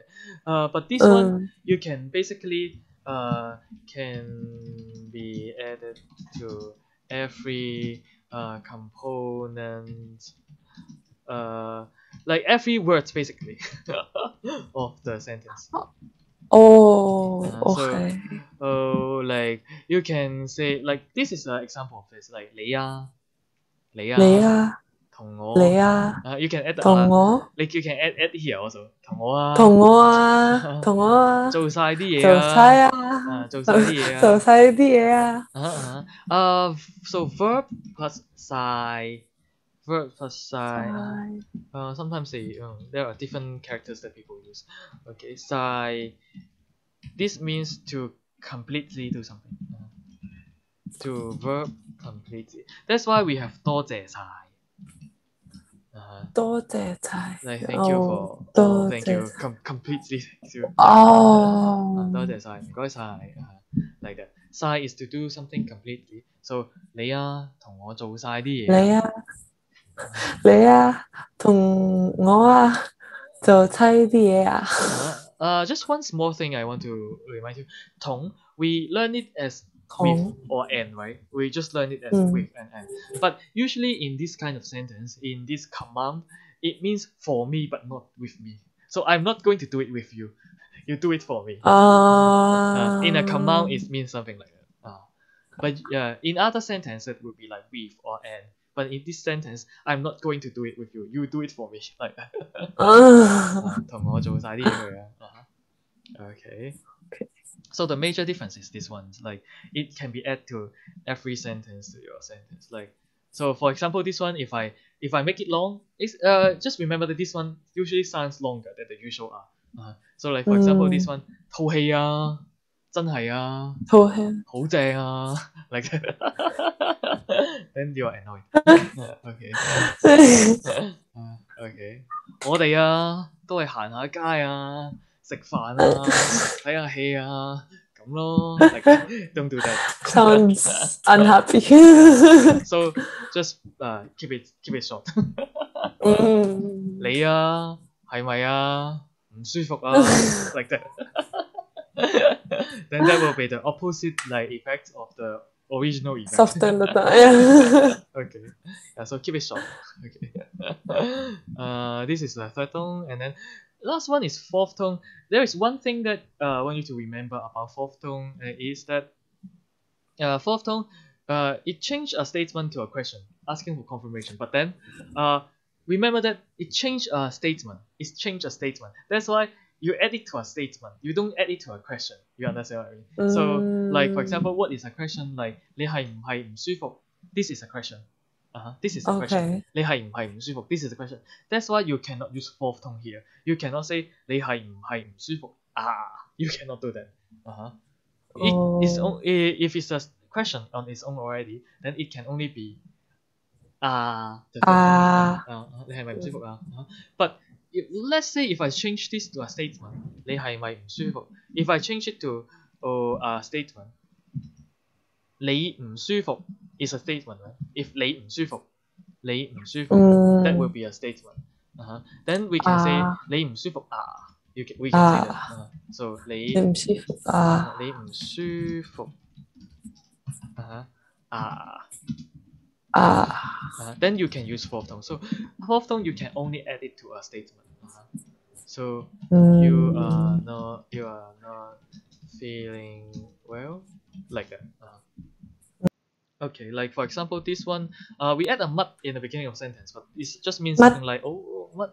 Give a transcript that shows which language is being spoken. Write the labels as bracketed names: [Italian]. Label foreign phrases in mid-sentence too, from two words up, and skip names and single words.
[English] But this one you can basically can be added to every component, like every word basically of the sentence. Oh, So, okay. like you can say, like this is an example of this, like [Cantonese] 你啊，你你啊，啊，同你我。啊， [English] You can add the [Cantonese] 同我， [English] like you can add here also， [Cantonese] 同我啊，同我啊，同我啊，做晒啲嘢做晒啊，啊，做晒啲嘢啊。做晒啲嘢啊。 [English] So verb plus 晒，verb plus 晒。Sometimes there are different characters that people use. Okay, 晒. This means to completely do something. To verb completely. That's why we have [Cantonese] 多謝晒. 多謝晒。 [English] Like thank you for [Cantonese] 多 [English] thank [Cantonese] 謝 [English] you [Cantonese] 晒。 [English] completely thank you. [Cantonese] 多謝晒，唔該晒。 [English] Like that. 晒 is to do something completely. [Cantonese] So 你啊，同我做晒啲嘢你啊，你啊，同我啊，做晒啲嘢啊。 [English] Just one small thing I want to remind you. 同 we learn it as with or and, right? We just learn it as with and. But usually in this kind of sentence, in this command, it means for me but not with me. So I'm not going to do it with you. You do it for me. In a command, it means something like that. But in other sentences, it would be like with or and. But in this sentence, I'm not going to do it with you. You do it for me. Like that. [Cantonese] 同我做晒啲嘢佢啊。Okay. [English] So the major difference is this one. Like it can be added to every sentence to your sentence. Like so, for example, this one, if I make it long, it's just remember that this one usually sounds longer than the usual R. So like for example, this one [Cantonese] 套戲啊，真係啊，套戲好正啊 [English] ，like that. Then you are annoyed. Okay. Okay. [Cantonese] 我哋啊都係行下街啊，食飯啊，睇下戲啊，咁咯。 [English] Like don't do that. sounds unhappy. So just keep it short. [Cantonese] 你啊係咪啊唔舒服啊 ？ [English] Like that. Then that will be the opposite like effect of the original effect. Soften the time. Okay. So keep it short. Okay. This is the third tone, and then last one is fourth tone. There is one thing that I want you to remember about fourth tone is that fourth tone it changed a statement to a question, asking for confirmation. But then remember that it changed a statement. It's changed a statement. That's why you add it to a statement. You don't add it to a question. You understand what I mean? So like for example, what is a question? [Cantonese] Like 你係唔係唔舒服? [English] This is a question. This is a question. [Cantonese] 你係唔係唔舒服? [English] This is a question. That's why you cannot use fourth tone here. You cannot say [Cantonese] 你係唔係唔舒服? [English] You cannot do that. If it's a question on its own already, then it can only be the fourth tone. [Cantonese] 你係咪唔舒服啊? [English] But let's say if I change this to a statement, [Cantonese] 你係咪唔舒服? [English] If I change it to a statement, [Cantonese] 你唔舒服 [English] is a statement, right? If [Cantonese] 你唔舒服 [English] that will be a statement. Then we can say [Cantonese] 你唔舒服啊. [English] We can say that. So [Cantonese] 你唔舒服啊. 你唔舒服啊. [English] Then you can use fourth tone. So fourth tone you can only add it to a statement. So you are not feeling well, like that. Okay, like for example, this one, we add a mud in the beginning of sentence, but it just means something like what?